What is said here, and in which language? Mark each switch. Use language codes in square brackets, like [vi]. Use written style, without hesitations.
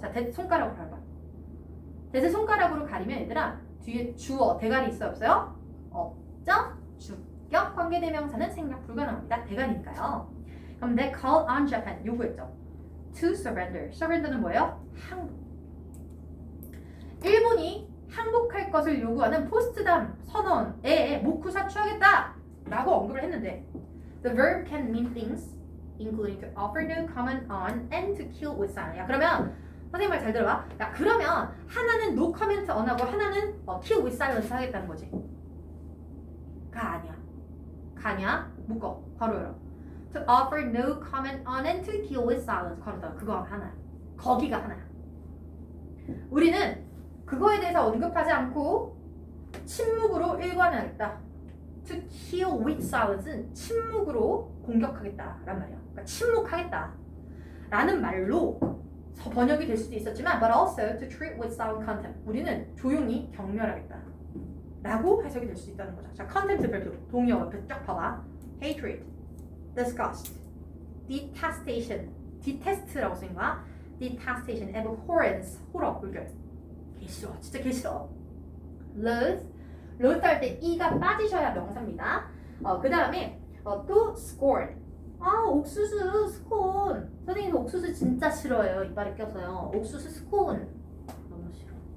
[ko] 자, 손가락으로 가는 거야. 대세 손가락으로 가리면 얘들아 뒤에 주어, 대가리 있어요, 없어요? 없죠? 주격 관계대명사는 생략 불가능합니다. 대가리니까요. 그럼 [en] they called on Japan [ko] 요구했죠. [en] to surrender. [ko] surrender는 뭐예요? 항복. 일본이 항복할 것을 요구하는 포스트담 선언에 모쿠사추하겠다 라고 언급을 했는데 [en] the verb can mean things including to offer no comment on and to kill with silence. [ko] 야, 그러면 선생님 말 잘 들어봐. 야, 그러면 하나는 [en] no comment on [ko] 하고 하나는 [en] kill with silence [ko] 하겠다는 거지. 가 아니야. 가냐? 묶어. 괄호 열어. [en] To offer no comment on and to kill with silence. [ko] 괄호 닫아. 그거 하나야. 거기가 하나야. 우리는 그거에 대해서 언급하지 않고 침묵으로 일관하겠다. To kill with silence는 침묵으로 공격하겠다란 말이야. 그러니까 침묵하겠다 라는 말로 번역이 될 수도 있었지만 [en] but also to treat with silent contempt. [ko] 우리는 조용히 경멸하겠다 라고 해석이 될 수도 있다는 거죠. 자, contempt 별표 동의어 옆에 쫙 봐봐. [en] hatred, disgust, detestation, detest라고 쓰인 거야. detestation, abhorrence, [ko] 호러, 불결. 개 싫어, 진짜 개 싫어. loathe, loathe 할 때 e가 빠지셔야 명사입니다. 그 다음에 또 scorn. 옥수수 스콘. 선생님 옥수수 진짜 싫어해요. 이빨에 껴서요. 옥수수 스콘 너무 싫어.